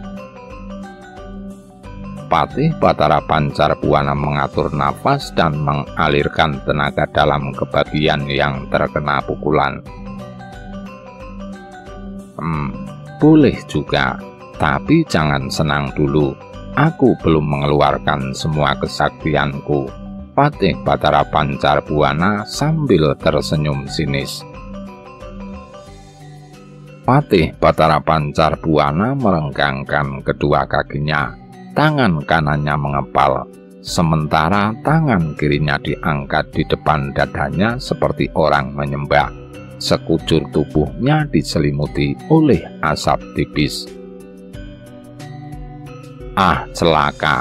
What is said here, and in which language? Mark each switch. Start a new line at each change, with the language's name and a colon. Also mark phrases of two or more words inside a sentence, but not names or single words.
Indonesian: Patih Batara Pancarbuana mengatur nafas dan mengalirkan tenaga dalam ke bagian yang terkena pukulan. Boleh juga, tapi jangan senang dulu. Aku belum mengeluarkan semua kesaktianku. Patih Batara Pancarbuana sambil tersenyum sinis. Patih Batara Pancarbuana merenggangkan kedua kakinya. Tangan kanannya mengepal, sementara tangan kirinya diangkat di depan dadanya seperti orang menyembah. Sekujur tubuhnya diselimuti oleh asap tipis. Ah, celaka!